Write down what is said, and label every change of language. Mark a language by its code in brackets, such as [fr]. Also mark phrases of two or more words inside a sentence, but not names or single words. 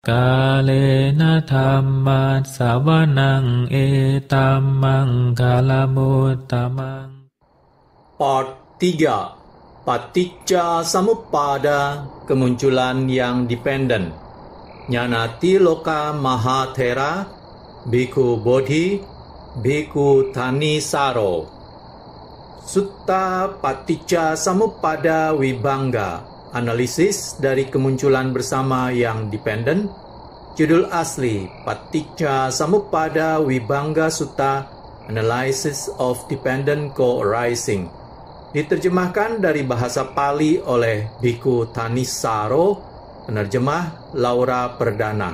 [pi] Kalena dhamma sawanang etamang kalamuttamang. [id] Part 3. Paticca Samuppada, kemunculan yang dependen. Nyanati Loka Mahathera, Bhikkhu Bodhi, Bhikkhu Thanissaro. Sutta Paticca Samuppada Vibhanga, analisis dari kemunculan bersama yang dependen. Judul asli Paticca Samuppada Vibhanga Sutta, [en] Analysis of Dependent Co-arising. [id] Diterjemahkan dari bahasa Pali oleh Bhikkhu Thanissaro, penerjemah Laura Perdana.